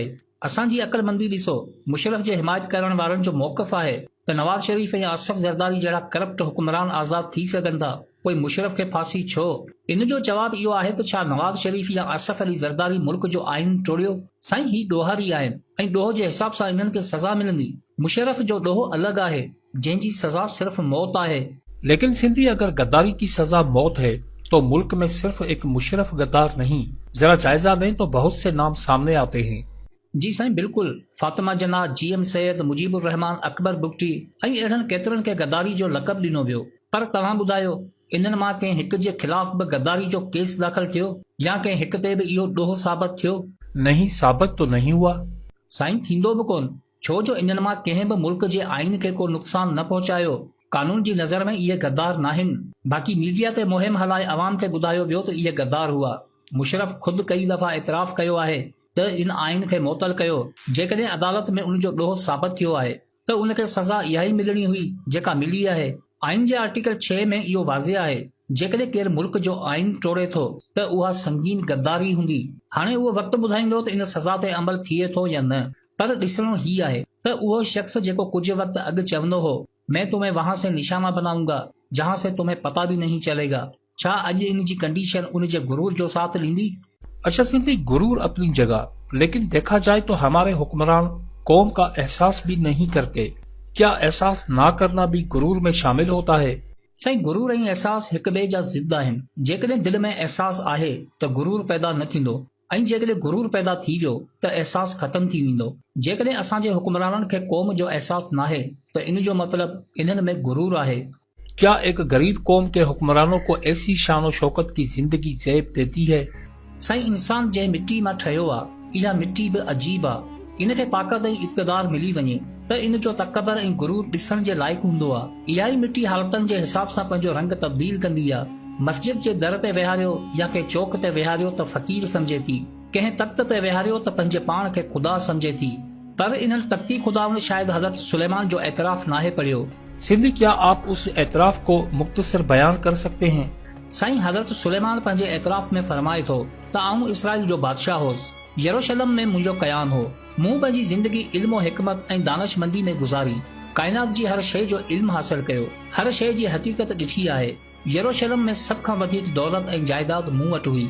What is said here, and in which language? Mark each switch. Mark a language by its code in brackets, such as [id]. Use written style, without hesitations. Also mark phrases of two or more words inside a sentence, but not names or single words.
[sd] असांजी अक़लमंदी ॾिसो, मुशर्रफ जे हिमायत करण वारनि जो मौक़िफ़ आहे त नवाज़ शरीफ ऐं आसिफ ज़रदारी जहिड़ा करप्ट हुक्मरान आज़ाद थी सघनि था, पोइ मुशर्रफ खे फांसी छो। इन जो जवाब इहो आहे त छा नवाज़ शरीफ या आसिफ अली ज़रदारी मुल्क जो आइन टोड़ियो। साईं, ही ॾोहारी आहिनि ऐं ॾोह जे हिसाब सां इन्हनि खे सज़ा मिलंदी। मुशर्रफ जो ॾोह अलॻि आहे जंहिंजी सज़ा सिर्फ़ मौत आहे। [ur] लेकिन सिंधी, اگر غداری کی سزا موت ہے تو ملک میں صرف ایک مشرف غدار نہیں، ذرا جائزہ لیں تو بہت سے نام سامنے آتے ہیں. [sd] जी साईं, बिल्कुल। फातिमा जना, GM सैयद, मुजीबुर रहमान, अकबर बुगटी ऐं अहिड़नि केतिरनि खे गद्दारी जो लक़ब ॾिनो वियो। पर तव्हां ॿुधायो, इन्हनि मां कंहिं हिक जे ख़िलाफ़ बि गद्दारी जो केस दाख़िल थियो या कंहिं हिक ते बि इहो ॾोह साबित थियो। [ur] نہیں، ثابت تو نہیں ہوا. [sd] साईं, थींदो बि कोन, छो जो इन्हनि मां कंहिं बि मुल्क जे आइन खे को नुक़सान न पहुचायो। कानून जी नज़र में इहे गद्दार नाहिनि। बाक़ी मीडिया ते मुहिम हलाए अवाम खे ॿुधायो वियो त इहे गद्दार हुआ। मुशर्रफ ख़ुदि कई दफ़ा एतिराफ़ कयो आहे त इन आइन खे मुअतल कयो। जेकॾहिं अदालत में उन जो ॾोह साबित थियो आहे त उनखे सज़ा इहा ई मिलणी हुई जेका मिली आहे। आइन जे आर्टिकल 6 में इहो वाज़िह आहे, जेकॾहिं केरु मुल्क जो आइन टोड़े थो त उहा संगीन गद्दारी हूंदी। हाणे उहो वक़्तु ॿुधाईंदो त इन सज़ा ते अमल थिए थो या न, पर ॾिसणो ही आहे त उहो शख़्स जेको कुझु वक़्तु अॻु चवंदो हो, [ur] میں تمہیں وہاں سے نشانہ بناؤں گا جہاں سے تمہیں پتا بھی نہیں چلے گا, [sd] छा अॼु इन जी कंडीशन उन जे गुरूर जो साथ ॾींदी। [ur] अच्छा सिंधी, غرور اپنی جگہ، لیکن دیکھا جائے تو ہمارے حکمران قوم کا احساس بھی نہیں کرتے. کیا احساس نہ کرنا بھی غرور میں شامل ہوتا ہے. [sd] साईं, गुरूर ऐं एहसास हिक ॿिए जा ज़िद आहिनि। जेकॾहिं दिलि में एहसास आहे त गुरूर पैदा न थींदो, ऐं जेकॾहिं गुरूर पैदा थी वियो त एहसास ख़तम थी वेंदो। जेकॾहिं असांजे हुक्मराननि खे क़ौम जो एहसास नाहे त इन जो मतिलब इन्हनि में गुरूर आहे। [ur] کیا ایک غریب قوم کے حکمرانوں کو ایسی شان شوکت کی زندگی زیب دیتی ہے. [sd] साईं, इंसान जंहिं मिट्टी मां ठहियो आहे, इहा मिट्टी बि अजीब आहे। इन खे ताक़त ऐं इक़्तिदार मिली वञे त इन जो तकबर ऐं गुरूर ॾिसण जे लाइक़ु हूंदो आहे। इहा ई मिट्टी हालतनि जे हिसाब सां पंहिंजो रंग तब्दील कंदी आहे। मस्जिद जे दर ते वेहारियो या कंहिं चौक ते वेहारियो त फ़क़ीर समझे थी, कंहिं तख़्त ते वेहारियो त पंहिंजे पाण खे ख़ुदा समझे थी। पर इन्हनि तख़्ती खुदाउनि शायदि हज़रत सुलेमान जो एतराफ़ नाहे पढ़ियो। [ur] सिंधी, کیا آپ اس اعتراف کو مختصر بیان کر سکتے ہیں. [sd] साईं, हज़रत सुलेमान पंहिंजे एतराफ़ में फरमाए थो त आऊं इसराइल जो बादशाह होसि, यरूशलम में मुंहिंजो कयाम हो, मूं पंहिंजी ज़िंदगी इल्म हिकमत ऐं दानशमंदी में गुज़ारी, काइनात जी हर शइ जो इल्म हासिल कयो, हर शइ जी हक़ीक़त ॾिठी आहे। यरूशलम में सभ खां वधीक दौलत ऐं जाइदाद मूं वटि हुई।